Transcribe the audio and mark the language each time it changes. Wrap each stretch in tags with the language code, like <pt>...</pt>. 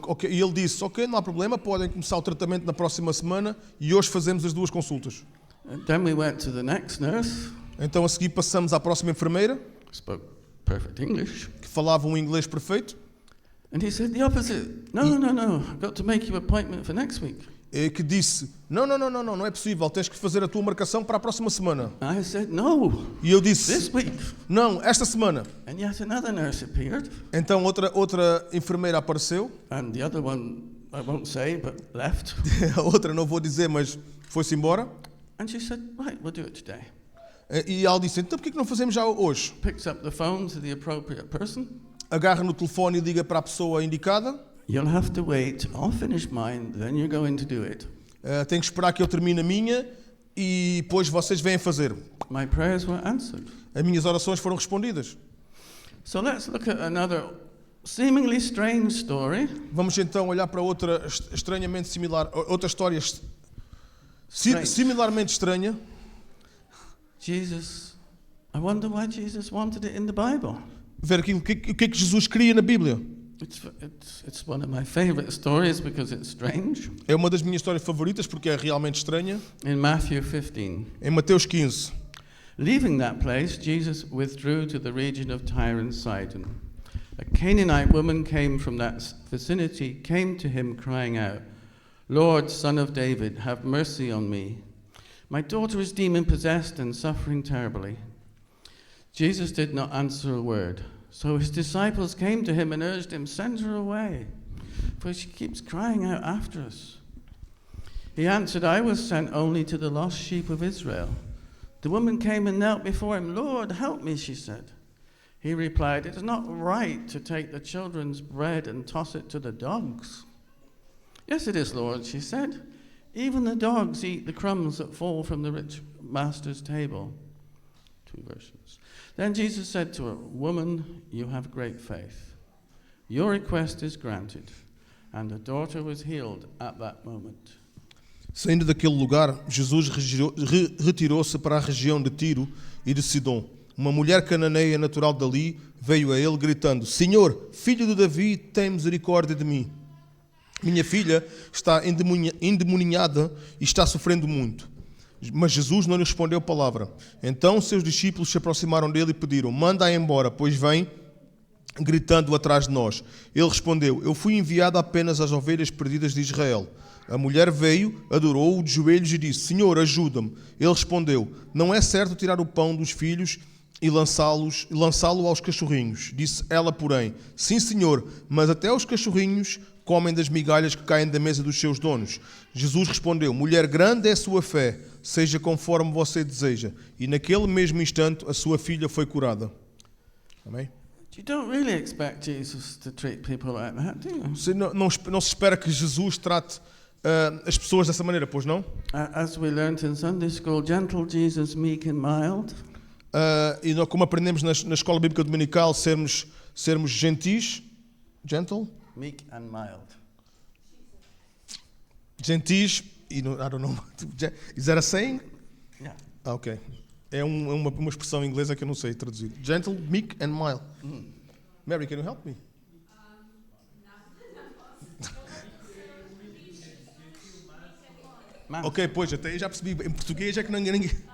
<pt>E ele disse, ok, não há problema, podem começar o tratamento na próxima semana e hoje fazemos as 2 consultas.</pt> <en>And then we went to the next nurse.</en> <pt>Então a seguir passamos à próxima enfermeira,</pt> <en>Spoke perfect English.</en> <pt>que falava um inglês perfeito.</pt> <en>And he said the opposite. No, I've got to make you an appointment for next week.</en> <pt>Que disse, não é possível, tens que fazer a tua marcação para a próxima semana.</pt> <en>I said, no,</en> <pt>E eu disse,</pt> <en>this week.</en> <pt>não, esta semana.</pt> <en>And yet another nurse appeared.</en> <pt>Então outra enfermeira apareceu,</pt> <en>And the other one, I won't say, but left.</en> <pt>a outra não vou dizer, mas foi-se embora.</pt> <en>And she said, right, we'll do it today.</en> <pt>E ela disse, então porquê que não fazemos já hoje?</pt> <en>Picks up the phone to the appropriate person.</en> <pt>Agarra no telefone e liga para a pessoa indicada.</pt> <en>You'll have to wait. I'll finish mine, then you're going to do it.</en> <pt>Tenho que esperar que eu termine a minha e depois vocês vêm fazer.</pt> <en>My prayers were answered.</en> <pt>As minhas orações foram respondidas.</pt> <en>So let's look at another seemingly strange story.</en> <pt>Vamos então olhar para outra estranhamente similar, outra história similarmente estranha.</pt> <en>Jesus, I wonder why Jesus wanted it in the Bible.</en> <pt>Ver aquilo, o que é que Jesus queria na Bíblia.</pt> <en>It's one of my favorite stories because it's strange.</en> <pt>É uma das minhas histórias favoritas porque é realmente estranha.</pt> <en>In Matthew 15.</en> <pt>Em Mateus 15.</pt> <en>Leaving that place, Jesus withdrew to the region of Tyre and Sidon. A Canaanite woman came from that vicinity, came to him crying out, Lord, Son of David, have mercy on me. My daughter is demon-possessed and suffering terribly. Jesus did not answer a word. So his disciples came to him and urged him, send her away, for she keeps crying out after us. He answered, I was sent only to the lost sheep of Israel. The woman came and knelt before him. Lord, help me, she said. He replied, it is not right to take the children's bread and toss it to the dogs. Yes, it is, Lord, she said. Even the dogs eat the crumbs that fall from the rich master's table. 2 verses. Then Jesus said to her, Woman, you have great faith. Your request is granted. And the daughter was healed at that moment.</en> <pt>Saindo daquele lugar, Jesus retirou-se para a região de Tiro e de Sidom. Uma mulher cananeia natural dali veio a ele gritando: Senhor, filho de Davi, tem misericórdia de mim. Minha filha está endemoniada e está sofrendo muito. Mas Jesus não lhe respondeu palavra. Então seus discípulos se aproximaram dele e pediram: manda-a embora, pois vem gritando atrás de nós. Ele respondeu: eu fui enviado apenas às ovelhas perdidas de Israel. A mulher veio, adorou-o de joelhos e disse: Senhor, ajuda-me. Ele respondeu: não é certo tirar o pão dos filhos e lançá-lo aos cachorrinhos. Disse ela, porém: sim, Senhor, mas até os cachorrinhos comem das migalhas que caem da mesa dos seus donos. Jesus respondeu: mulher, grande é a sua fé, seja conforme você deseja. E naquele mesmo instante a sua filha foi curada. Amém?</pt> <en>You don't really expect Jesus to treat people like that, do you?</en> <pt>Não se espera que Jesus trate as pessoas dessa maneira, pois não?</pt> <en>As we learned in Sunday school, gentle Jesus, meek and mild.</en> <pt>E como aprendemos na escola bíblica dominical, sermos gentis, gentle,</pt> <en>Meek and mild. gentis, I don't know, is that a saying? Yeah. Ok.</en> <pt>É uma expressão inglesa que eu não sei traduzir.</pt> <en>Gentle, meek and mild. Mary, can you help me?</en> <pt>Ok, pois, até aí já percebi. Em português é que ninguém...</pt>